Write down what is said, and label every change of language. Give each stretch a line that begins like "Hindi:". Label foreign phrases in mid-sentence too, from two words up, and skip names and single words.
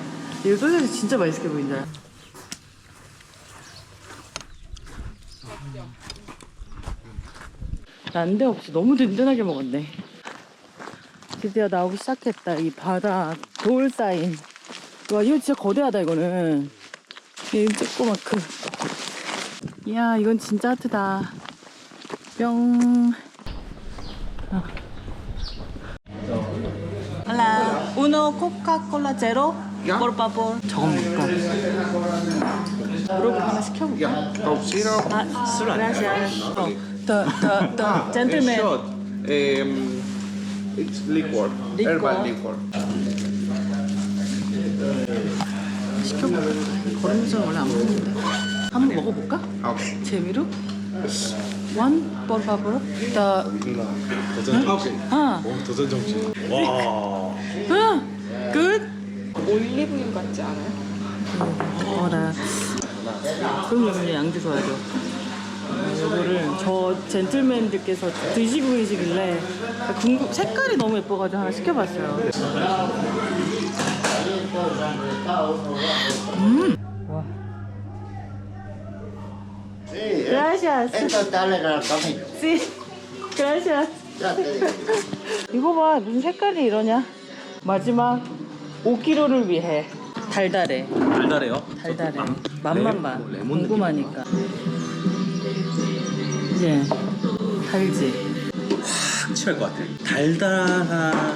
Korean: 이거 소세지 진짜 맛있게 보인다. 난데없이 너무 든든하게 먹었네. 드디어 나오기 시작했다. 이 바다 돌 쌓인. 와, 이거 진짜 거대하다. 이거는 이 조그맣고. 이야, 이건 진짜 하트다. 뿅.
Spanish: Hola, uno Coca-Cola cero, por favor.
Korean: 저건 뭘까? 물어보고 하나 시켜볼까? 술 아니야?
English: The gentleman. It's liquor. Herbal liquor.
Korean: 시켜볼까? 걸으면서 원래 안 먹는데. 한번 먹어볼까? Okay. 재미로?
Spanish: One, por favor.
Korean: 도전 정신. 와. Good? 올리브유 같지 않아요? 나 그럼 양주 줘야죠. 이거를 저 젠틀맨들께서 드시고 계시길래 색깔이 너무 예뻐가지고 하나 시켜봤어요. 와.
Spanish: Gracias. Sí. Gracias.
Korean: 이거 봐, 무슨 색깔이 이러냐? 마지막 5kg를 위해 달달해. 달달해요? 달달해. 맛만 봐. 궁금하니까. 이제 달지. 확 취할 것 같아. 달달한.